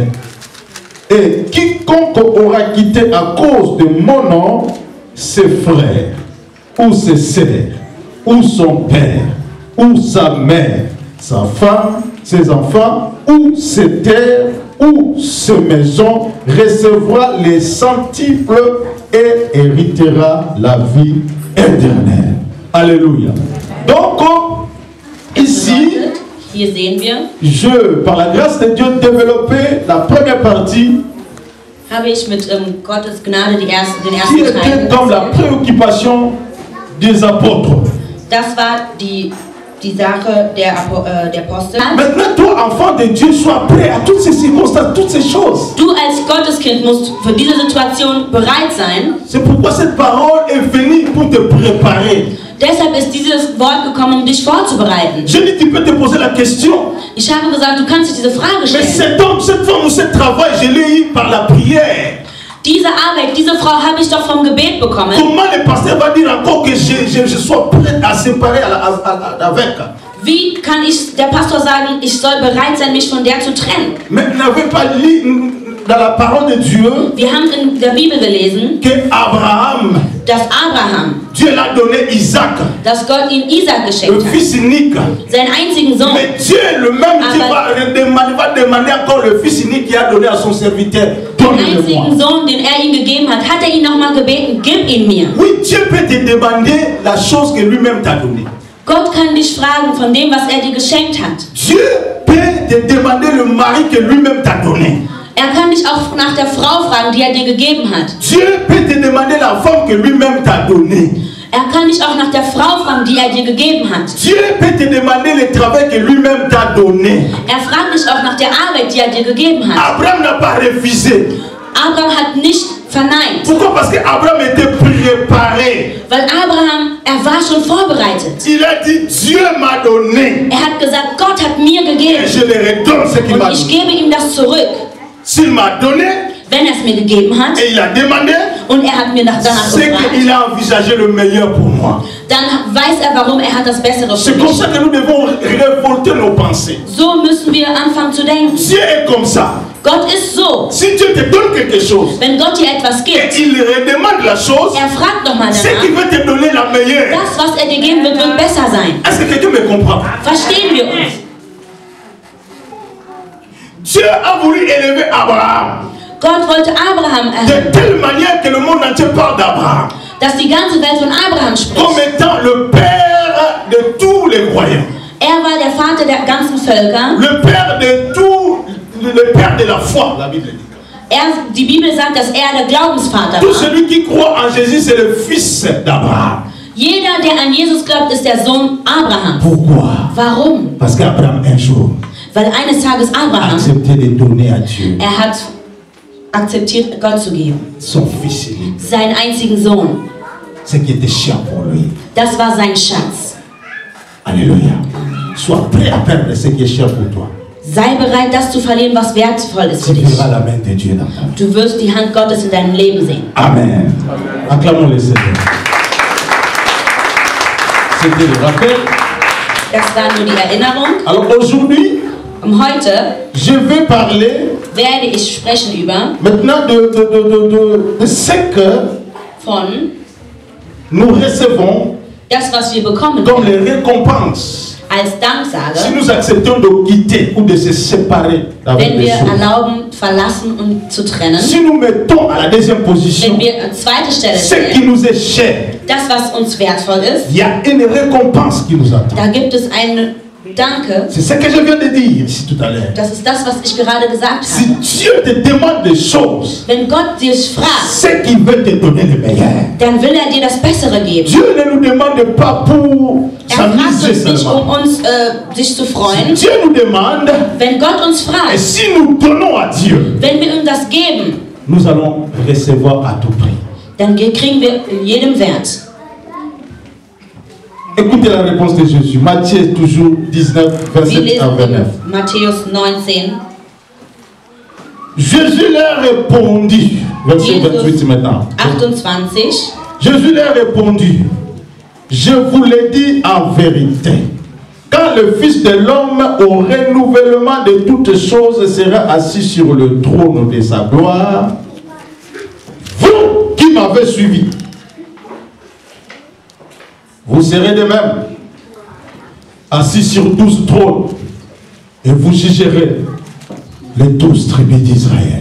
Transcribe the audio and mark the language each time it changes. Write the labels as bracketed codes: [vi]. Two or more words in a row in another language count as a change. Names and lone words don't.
[fr] Et quiconque aura quitté à cause de mon nom ses frères, ou ses sœurs, ou son père, ou sa mère, sa femme, ses enfants, ou ses terres, ou ses maisons, recevra les centuples et héritera la vie éternelle. Alléluia. Donc, ici, [de] hier sehen wir, [fr] je, par la grâce de Dieu, développé la première partie [de] habe ich mit Gottes Gnade den [fr] qui [de] ersten [fr] était [de] Teil. [fr] comme la préoccupation des apôtres. [de] Das war die Sache der Apostel. [fr] Maintenant, toi, enfant de Dieu, sois prêt à toutes ces circonstances, toutes ces choses. [de] Du als Gotteskind musst für diese Situation bereit sein. [fr] C'est pourquoi cette parole est venue pour te préparer. [de] Deshalb ist dieses Wort gekommen, um dich vorzubereiten. [fr] Je dis, tu peux te poser la question. [de] Ich habe gesagt, du kannst dich diese Frage [fr] Mais [de] stellen. [fr] cet homme, cette femme ou ce travail, je l'ai eu par la prière. [de] Diese Arbeit, diese Frau habe ich doch vom Gebet bekommen. [fr] Comment le pasteur va dire encore que je sois prêt à séparer avec? [de] Wie kann der Pastor sagen, ich soll bereit sein, mich von der zu trennen? [fr] Mais vous n'avez pas lu dans la parole de Dieu [de] Wir haben in der Bibel gelesen, [fr] que Abraham, [de] dass Abraham, [fr] Dieu l'a donné Isaac, [de] dass Gott ihm Isaac [fr] le [de] geschenkt hat. [fr] fils unique. [de] Seinen einzigen Sohn. [fr] Mais Dieu, le même Dieu, va demander encore le fils unique qu'il a donné à son serviteur. [de] Den [fr] Donne-le-moi. [de] einzigen Sohn, den er ihm gegeben hat, hat er ihn nochmal gebeten, gib ihn mir. [fr] Oui, Dieu peut te demander la chose que lui-même t'a donnée. [de] Gott kann dich fragen von dem, was er dir geschenkt hat. [fr] Dieu peut te demander le mari que lui-même t'a donné. [de] Er kann dich auch nach der Frau fragen, die er dir gegeben hat. [fr] Dieu peut te demander la femme que lui-même t'a donnée. [de] Er kann dich auch nach der Frau fragen, die er dir gegeben hat. [fr] Dieu peut te demander le travail que lui-même t'a donné. [de] Er fragt dich auch nach der Arbeit, die er dir gegeben hat. [fr] Abraham n'a pas refusé. [de] Abraham hat nicht verneint. [fr] Pourquoi? Parce qu'Abraham était préparé. [de] Weil Abraham, er war schon vorbereitet. [fr] Il a dit, Dieu m'a donné. [de] Er hat gesagt, Gott hat mir [fr] Et [de] gegeben. [fr] je le redonne ce qu'il [de] Und [fr] m'a [de] ich [fr] donné. [de] gebe ihm das zurück. [fr] S'il m'a donné, [de] Wenn er es mir gegeben hat [fr] et il a demandé, [de] und er hat mir danach [fr] c'est [de] gefragt, [fr] qu'il a envisagé le meilleur pour moi. [de] dann weiß er, warum er hat das Bessere für [fr] C'est comme [de] mich. [fr] ça que nous devons révolter nos pensées. [de] So müssen wir anfangen zu denken. [fr] Dieu est comme ça. [de] Gott ist so. [fr] Si Dieu te donne quelque chose, [de] Wenn Gott dir etwas [fr] et [de] gibt, [fr] il redemande la chose, [de] er fragt nochmal [fr] c'est qu'il [de] danach. [fr] veut te donner la meilleure. [de] Das, was er dir geben wird, wird besser sein. [fr] Est-ce que quelqu'un me comprend? [de] Verstehen wir uns? [fr] Dieu a voulu élever Abraham [de] Gott wollte Abraham [fr] de [de] erhöhen, [fr] telle manière que le monde entier parle d'Abraham [de] dass die ganze Welt von Abraham [fr] comme [de] spricht. [fr] étant le père de tous les croyants, [de] Er war der Vater der ganzen Völker. [fr] le père de tout, le père de la foi, la Bible dit. [de] Die Bibel sagt, dass er der Glaubensvater [fr] Tout [de] war. [fr] celui qui croit en Jésus, c'est le fils d'Abraham. [de] Jeder, der an Jesus glaubt, ist der Sohn Abrahams. [fr] Pourquoi? [de] Warum? [fr] Parce qu'Abraham un jour [de] Weil eines Tages [fr] a [de] Abraham, [fr] accepté de donner à Dieu [de] er hat akzeptiert, Gott zu geben. [fr] Son fils unique. [de] Seinen einzigen Sohn. [fr] Ce qui était cher pour lui. [de] Das war sein Schatz. [fr] Alléluia. Sois prêt à perdre ce qui est cher pour toi. [de] Sei bereit, das zu verlieren, was wertvoll ist [fr] Tu [de] für dich. [fr] verras la main de Dieu dans ta vie. [de] Du wirst die Hand Gottes in deinem Leben sehen. [fr] Amen. Acclamons le Seigneur. C'était le rappel. [de] Das war nur die Erinnerung. [fr] Alors aujourd'hui, [de] Heute [fr] je vais parler [de] werde ich sprechen über [fr] maintenant de ce que [de] von [fr] nous recevons [de] das, was wir bekommen [fr] comme les récompenses. [de] als [fr] Si [de] Danksage, [fr] nous acceptons de quitter ou de se séparer avec [de] wenn [fr] les [de] wir [fr] choses. [de] erlauben, verlassen und zu trennen. [fr] Si nous mettons à la deuxième position [de] Wenn wir an zweite Stelle [fr] ce qui [de] stellen, [fr] nous est cher, [de] das, was uns wertvoll ist, [fr] il y a une récompense qui nous attend. [de] da gibt es eine Danke. [fr] C'est ce que je viens de dire ici tout à l'heure. [de] Das ist das, was ich gerade gesagt [fr] Si [de] habe. [fr] Dieu te demande des choses, [de] Wenn Gott dich fragt, [fr] c'est qu'il veut te donner le meilleur. [de] dann will er dir das Bessere geben. [fr] Dieu ne nous demande pas pour [de] Er fragt [fr] s'amuser [de] uns nicht, [fr] seulement. [de] uns sich zu freuen. [fr] Dieu nous demande, [de] Wenn Gott uns [fr] et [de] fragt, [fr] si nous donnons à Dieu, [de] wenn wir ihm das geben, [fr] nous allons recevoir à tout prix. [de] dann kriegen wir in jedem Wert. [fr] Écoutez la réponse de Jésus. Matthieu toujours 19, [de] Wir [fr] 27 à [de] lesen 29. in Matthäus 19. [fr] Jésus leur répondit, verset 28 maintenant. 28. Jésus leur répondit, je vous l'ai dit en vérité, quand le Fils de l'homme au renouvellement de toutes choses sera assis sur le trône de sa gloire, vous qui m'avez suivi, vous serez de même assis sur 12 trônes et vous jugerez les 12 tribus d'Israël.